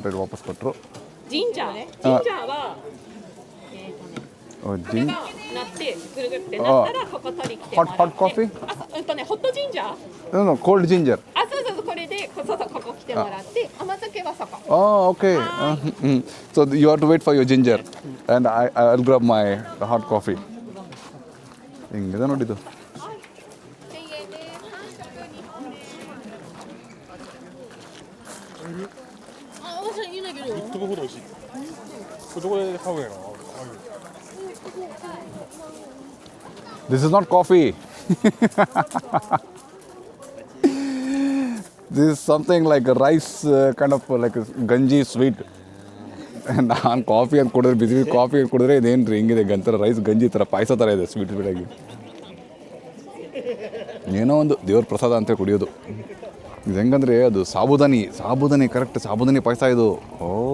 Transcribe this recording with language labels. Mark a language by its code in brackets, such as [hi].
[kn] 100 ವಾಪಸ್ ಕೊಟ್ಟರು. [ja] ジンジャーね。ジンジャーはこれが鳴ってぐるぐるってなったらここ取り来てもらって。 [en] Hot coffee? [ja] あ、ホットジンジャー。 [en] No, cold ginger. [ja] あ、そうこれでそうここ来てもらって甘酒はそこ。 [en] Oh, okay. So you have to wait for your ginger, and I'll grab my hot coffee. [kn] ಹಿಂಗಿದೆ ನೋಡಿದ್ದು. [ja] 1000円です。半食2本です。あ、おしゃいいんだけど。飛ぶほど美味しい。これどこで買うんやろ。 [en] This is not coffee. This is something like a rice kind of like a ganji sweet. [kn] ನಾನು coffee ಅಂತ ಕುಡಿದ್ರೆ ಬಿಸಿ coffee ಅಂತ ಕುಡಿದ್ರೆ ಇದೇನು ರೀ ಹಿಂಗಿದೆ ಗಂತರ ರೈಸ್ ಗಂಜಿ ಥರ ಪಾಯಸ ಥರ ಇದೆ ಸ್ವೀಟ್ ಸ್ವೀಟಾಗಿ. ಏನೋ ಒಂದು ದೇವ್ರ ಪ್ರಸಾದ ಅಂತ ಕುಡಿಯೋದು. ಇದು ಹೆಂಗಂದರೆ ಅದು ಸಾಬುದಾನಿ ಕರೆಕ್ಟ್ ಸಾಬುದಾನಿ ಪಾಯಸ ಇದು. ಓ